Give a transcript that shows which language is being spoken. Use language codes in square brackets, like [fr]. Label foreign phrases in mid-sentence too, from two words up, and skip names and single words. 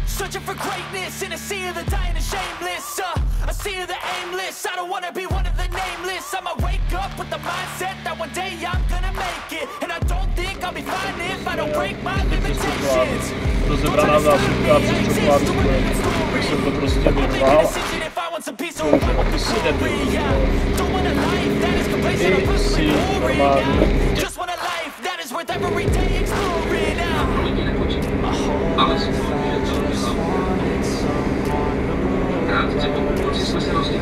[en] searching for greatness in a sea of the dying and shameless. A sea of the aimless. I don't wanna be one of the nameless. I'ma wake up with the mindset that one day I'm gonna make it. And I don't think I'll be fine if I don't break my limitations. [cs] Rozebraná zásuvka přes čokoládu, tak jsem to prostě vyrval. Ty si nebyl. Ty si normálně. Ale krátce po půlnoci jsme se rozdělili.